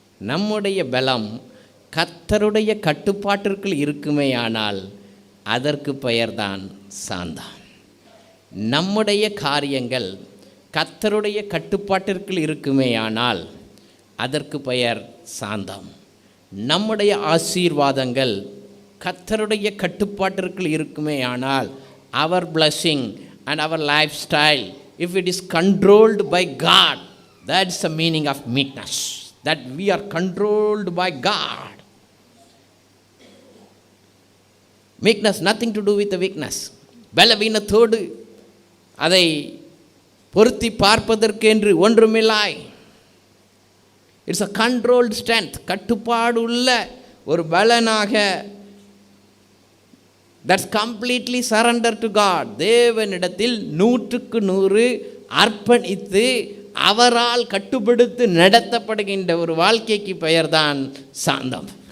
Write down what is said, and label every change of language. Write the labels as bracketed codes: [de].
[ta] நம்முடைய பலம் கர்த்தருடைய கட்டுப்பாட்டிற்குள் இருக்குமேயானால் அதற்கு பெயர்தான் சாந்தம். நம்முடைய காரியங்கள் கர்த்தருடைய கட்டுப்பாட்டிற்குள் இருக்குமேயானால் அதற்கு பெயர் சாந்தம். நம்முடைய ஆசீர்வாதங்கள் கர்த்தருடைய கட்டுப்பாட்டிற்குள் இருக்குமேயானால் [en] our blessing and our lifestyle, if it is controlled by God, that's the meaning of meekness, that we are controlled by God. Meekness nothing to do with the weakness. [ta] பலவீனத்தோடு அதை பொருத்தி பார்ப்பதற்கென்று ஒன்றுமில்லை. [en] It's a controlled strength. [ta] கட்டுப்பாடு உள்ள ஒரு பலனாக [en] That's completely surrender to God. [ta] தேவனிடத்தில் 100% அர்ப்பணித்து அவரால் கட்டுப்படுத்தி நடத்தப்படுகின்ற ஒரு வாழ்க்கைக்கு பெயர்தான் சாந்தம்.